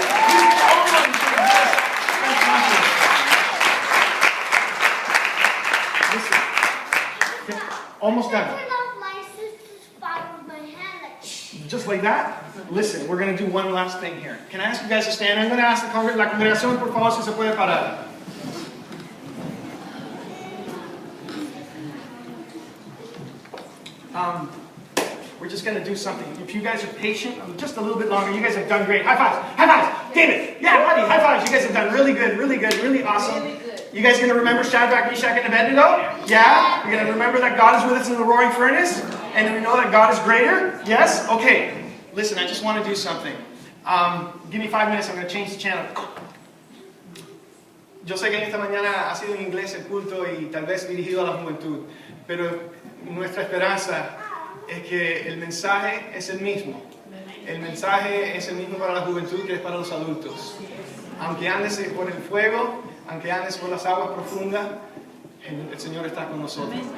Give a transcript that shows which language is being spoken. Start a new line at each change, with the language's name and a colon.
English: He's the only one who can do this. Listen. Almost done. Turn off my sister's fire with my hand. Like, Just like that? Listen, we're going to do one last thing here. Can I ask you guys to stand? I'm going to ask
Spanish: la congregación, por favor, si se puede parar.
English: We're just going to do something. If you guys are patient, just a little bit longer, you guys have done great. High fives. High fives. David. Yeah, buddy. High fives. You guys have done really good, really awesome. You guys going to remember Shadrach, Meshach, and Abednego? Yeah? You're going to remember that God is with us in the roaring furnace? And we know that God is greater? Yes? Okay. Listen, I just want to do something. Give me 5 minutes. I'm going to change the channel.
Spanish: Yo sé que en esta mañana ha sido en inglés el culto y tal vez dirigido a la juventud, pero nuestra esperanza es que el mensaje es el mismo. El mensaje es el mismo para la juventud que es para los adultos. Aunque andes por el fuego, aunque andes por las aguas profundas, el Señor está con nosotros.